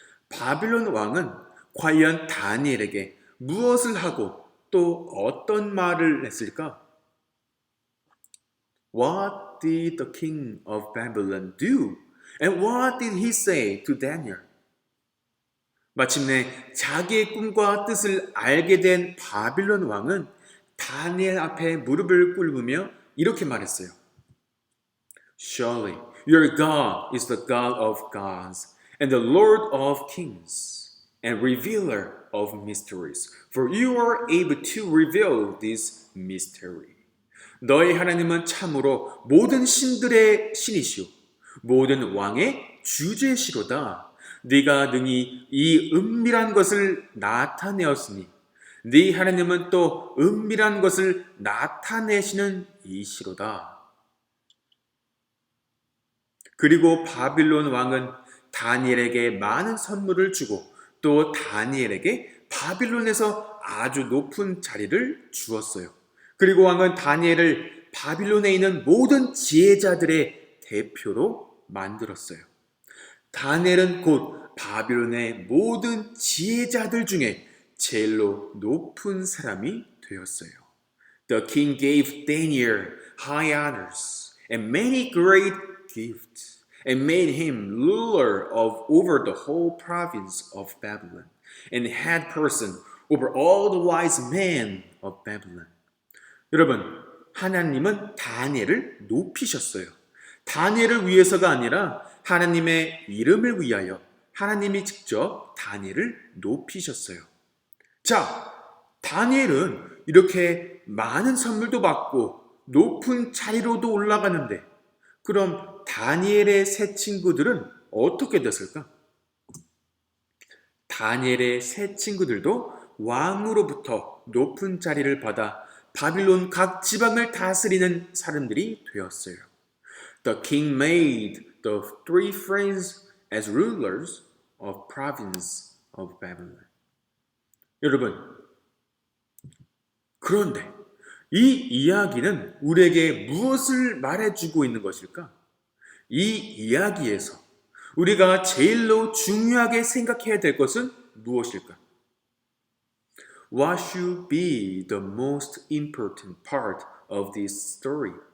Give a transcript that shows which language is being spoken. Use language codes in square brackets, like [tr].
[ko] 바빌론 왕은 과연 다니엘에게 무엇을 하고 또 어떤 말을 했을까? [en] What did the king of Babylon do? And what did he say to Daniel? [ko] 마침내 자기의 꿈과 뜻을 알게 된 바빌론 왕은 다니엘 앞에 무릎을 꿇으며 이렇게 말했어요. [en] Surely your God is the God of gods and the Lord of kings and revealer of mysteries, for you are able to reveal this mystery. [ko] 너희 하나님은 참으로 모든 신들의 신이시오 모든 왕의 주제시로다. 네가 능히 이 은밀한 것을 나타내었으니 네 하나님은 또 은밀한 것을 나타내시는 이시로다. 그리고 바빌론 왕은 다니엘에게 많은 선물을 주고 또 다니엘에게 바빌론에서 아주 높은 자리를 주었어요. 그리고 왕은 다니엘을 바빌론에 있는 모든 지혜자들의 대표로 만들었어요. 다니엘은 곧 바빌론의 모든 지혜자들 중에 제일로 높은 사람이 되었어요. [en] The king gave Daniel high honors and many great gifts and made him ruler over the whole province of Babylon and head person over all the wise men of Babylon. [ko] 여러분, 하나님은 다니엘을 높이셨어요. 다니엘을 위해서가 아니라 하나님의 이름을 위하여 하나님이 직접 다니엘을 높이셨어요. 자, 다니엘은 이렇게 많은 선물도 받고 높은 자리로도 올라가는데 그럼 다니엘의 세 친구들은 어떻게 됐을까? 다니엘의 세 친구들도 왕으로부터 높은 자리를 받아 바빌론 각 지방을 다스리는 사람들이 되었어요. [en] The king made the three friends as rulers of province of Babylon. [ko] 여러분, 그런데 이 이야기는 우리에게 무엇을 말해주고 있는 것일까? 이 이야기에서 우리가 제일로 중요하게 생각해야 될 것은 무엇일까? [en] What should be the most important part of this story?